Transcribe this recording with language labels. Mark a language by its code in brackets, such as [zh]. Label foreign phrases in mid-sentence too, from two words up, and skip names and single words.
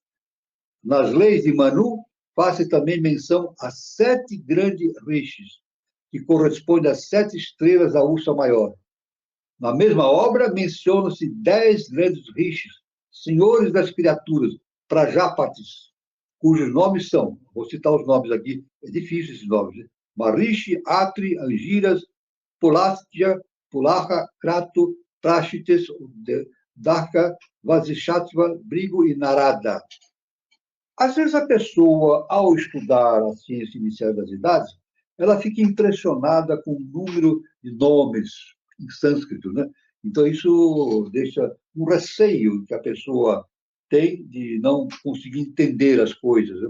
[pt] Nas leis de Manu, faz também menção a 7 grandes rishis, que corresponde às 7 estrelas da Ursa Maior. Na mesma obra, mencionam-se 10 grandes rishis, senhores das criaturas, Prajapatis, cujos nomes são, vou citar os nomes aqui, é difícil esses nomes, né? Maharishi, Atri, Angiras, Pulastya, Pulaha, Krato, Prashites, Daka, Vasishatva, Brigu e Narada. Às vezes a pessoa, ao estudar a ciência inicial das idades, ela fica impressionada com o número de nomes em sânscrito, né? Então, isso deixa um receio que a pessoa tem de não conseguir entender as coisas, né?